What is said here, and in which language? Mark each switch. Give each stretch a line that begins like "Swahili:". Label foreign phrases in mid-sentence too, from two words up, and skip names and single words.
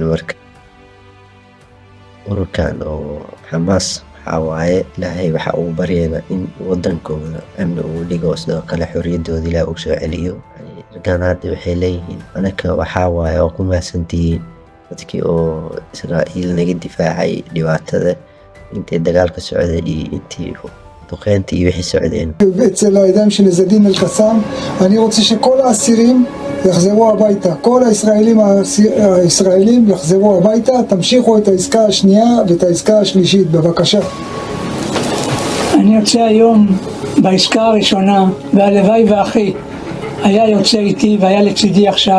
Somali: marka ururkan oo xamaas waxaa waaye ilaahay waxa uu baryeena in wadankooda amni uu dhigo, sidoo kale xorriyadooda ilaahay uu soo celiyo. raggan hadda waxay leeyihiin anaka waxaa waaye oo ku mahadsantihiin dadkii oo Israa'iil naga difaacay dhibaatada intii dagaalka socday iyo intii duqeyntii iyo wixii socdeen.
Hebrew: אצל הידיים של עז-א-דין אל-קסאם. אני רוצה שכל האסירים יחזרו הביתה, כל הישראלים יחזרו הביתה. תמשיכו את העסקה השנייה ואת העסקה השלישית, בבקשה. אני יוצא היום בעסקה הראשונה, והלוואי ואחי היה יוצא איתי והיה לצידי עכשיו.